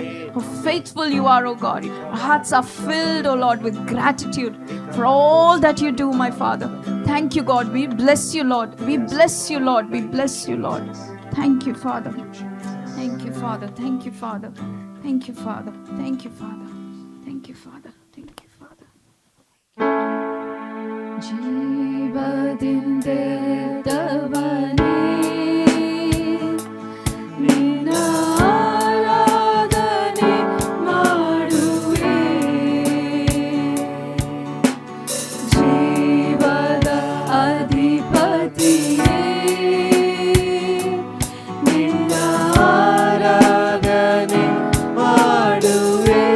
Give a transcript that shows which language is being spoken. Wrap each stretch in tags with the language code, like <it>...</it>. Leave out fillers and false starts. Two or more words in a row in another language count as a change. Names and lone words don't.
<en>How faithful you are, O God. Our hearts are filled, O Lord, with gratitude for all that you do, my Father. Thank you, God. We bless you, Lord. We bless you, Lord. We bless you, Lord. Thank you, Father. Thank you, Father. Thank you, Father. Thank you, Father. Thank you, Father. Thank you, Father. Thank you, Father.</en> <kn>ಜೀವದಿಂದೆದ್ದವನೇ ನಿನ್ನ ಆರಾಧನೆ ಮಾಡುವೆ ಜೀವದ ಅಧಿಪತಿಯೇ ನಿನ್ನ ಆರಾಧನೆ ಮಾಡುವೆ</kn>